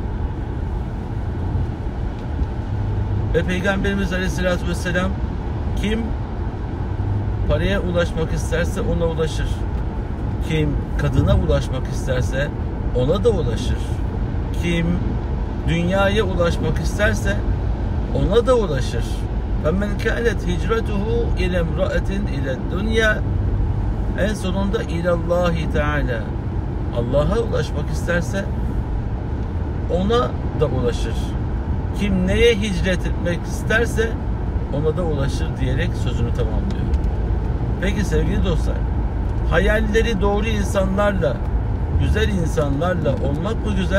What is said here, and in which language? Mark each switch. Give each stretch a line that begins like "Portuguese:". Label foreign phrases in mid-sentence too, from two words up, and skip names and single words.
Turkish: Ve Peygamberimiz
Arabic: عليه الصلاة والسلام,
Turkish: kim paraya ulaşmak isterse ona ulaşır. Kim kadına ulaşmak isterse ona da ulaşır. Kim dünyaya ulaşmak isterse ona da ulaşır.
Arabic: فَمَنْ كَانَتْ هِجْرَتُهُ اِلَى اَمْرَأَةٍ اِلَى الدُّنْيَا,
Turkish: en sonunda
Arabic: إلى الله تعالى,
Turkish: Allah'a ulaşmak isterse ona da ulaşır. Kim neye hicret etmek isterse ona da ulaşır diyerek sözünü tamamlıyor. Peki sevgili dostlar, hayalleri doğru insanlarla, güzel insanlarla olmak mı güzel?